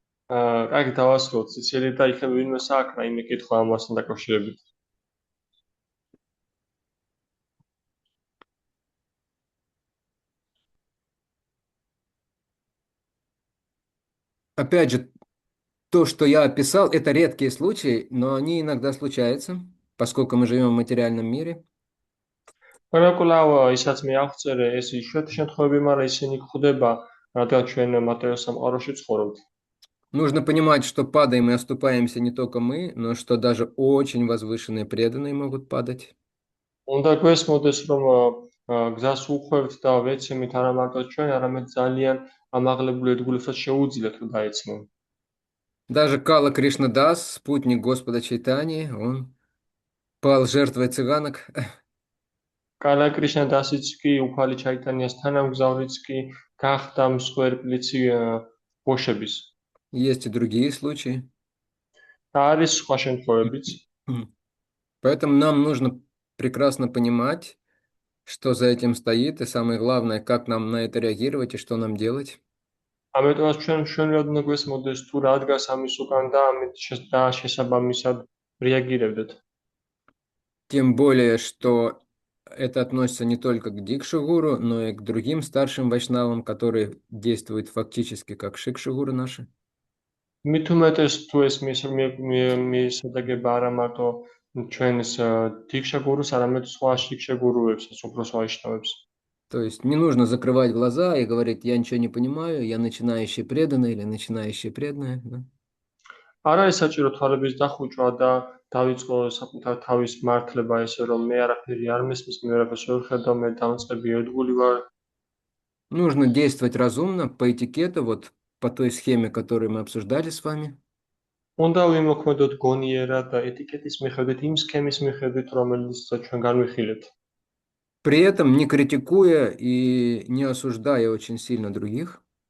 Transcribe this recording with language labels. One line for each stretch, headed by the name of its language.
Georgian: კარგი, დავასრულოთ. სიცილი და იქნება ვინმე საქმე, რაიმე კითხვა ამასთან დაკავშირებით.
Russian: Опять же, то, что я описал, это редкие случаи, но они иногда случаются, поскольку мы живем в материальном мире.
Georgian: ყველაკვლავ ისაც მე აღწერე, ეს იშვიათი შემთხვევები, მაგრამ ისინი გვხვდება, რადგან ჩვენ მატერიალურ სამყაროში ცხოვრობთ.
Russian: Нужно понимать, что падаем и оступаемся не только мы, но что даже очень возвышенные преданные могут падать.
Georgian: უნდა გვესმოდეს, რომ გზას უხვევთ და ვეცემით არა მარტო ჩვენ, არამედ ძალიან ამაღლებული ერთგულებსაც შეუძლიათ, რომ დაეცნონ.
Russian: Даже Кала Кришнадас, спутник Господа Чайтани, он пал жертвой цыганок.
Georgian: კალა კრიშნა დასიც კი უფალი ჩაიტანიას თანამგზავრიც კი გახდა მსხვერპლიცი ბოშების.
Russian: Есть и другие случаи.
Georgian: და არის სხვა შემთხვევებიც.
Russian: Поэтому нам нужно прекрасно понимать, что за этим стоит, и самое главное, как нам на это реагировать и что нам делать.
Georgian: ამიტომაც ჩვენ მშვენივრად უნდა გვესმოდეს თუ რა დგას ამის უკან და ამით შესაბამისად რეაგირებდეთ.
Russian: Тем более, что это относится не только к Дикши-гуру, но и к другим старшим вайшнавам, которые действуют фактически как шикши-гуру наши.
Georgian: მით უმეტეს თუ ეს მისადაგება არა მარტო ჩვენს დიქშა გურუს, არამედ სხვა შიქშა გურუებსაც, უბრალოდ ვაიშნავებს.
Russian: То есть не нужно закрывать глаза и говорить, я ничего не понимаю, я начинающий преданный или начинающий преданная. Да?
Georgian: არ არის საჭირო თვალების დახუჭვა და დაიწყო საკუთარ თავის მართლება ესე რომ მე არაფერი არ მესმის, მე არაფერს ვერ ხედავ, მე დამწყები ერთგული ვარ.
Russian: Нужно действовать разумно, по этикету, вот по той схеме, которую мы обсуждали с вами.
Georgian: უნდა ვიმოქმედოთ გონიერად და ეტიკეტის მიხედვით, იმ სქემის მიხედვით, რომელიც ჩვენ განვიხილეთ.
Russian: При этом не критикуя и не осуждая очень сильно других.